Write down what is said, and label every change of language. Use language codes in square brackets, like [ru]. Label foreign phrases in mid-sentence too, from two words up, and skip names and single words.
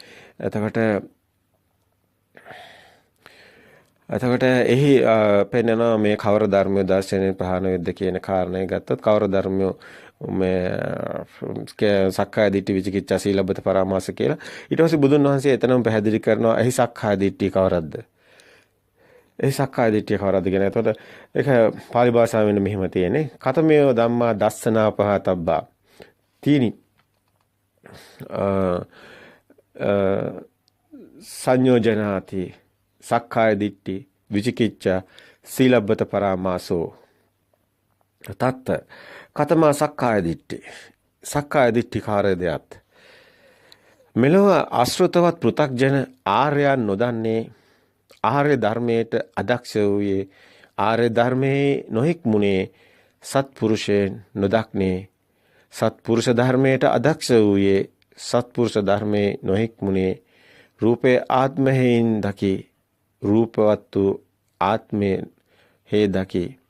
[si] එතකොට එහි පෙන්වනවා මේ කවර ධර්මයේ දර්ශනයේ ප්‍රහාණය වෙද්ද කියන කාරණය ගත්තොත් කවර ධර්මයේ මේ [pi] සක්කාය දිට්ඨි විචිකිච්ඡා සීලබ්බත පරාමාස [si] කියලා. ඊට පස්සේ බුදුන් වහන්සේ එතනම පැහැදිලි කරනවා එහි සක්කාය දිට්ඨිය කවරක්ද? ඒ සක්කාය දිට්ඨිය කවරද කියන. එතකොට ඒක පාලි භාෂාවෙන් මෙහෙම තියෙන්නේ. [pi] කතමේව ධම්මා දස්සනා පහතබ්බා. තීනි සංයෝජනාති සක්කාය දිට්ඨි විචිකිච්ඡා සීලබ්බත පරාමාසෝ. තත්ත කතමා සක්කාය දිට්ඨි. සක්කාය දිට්ඨි කාර්යදයත්. [si] මෙලොව ආශ්‍රිතවත් පෘථග්ජන ආර්යයන් නොදන්නේ ආර්ය ධර්මයට අදක්ෂ වූයේ ආර්ය ධර්මයේ නොහික්මුනේ සත්පුරුෂයන් නොදක්නේ සත්පුරුෂ ධර්මයට අදක්ෂ වූයේ සත්පුරුෂ ධර්මයේ නොහික්මුනේ රූපේ ආත්මයෙන් දකි රූපවත් වූ ආත්මේ හේ දකි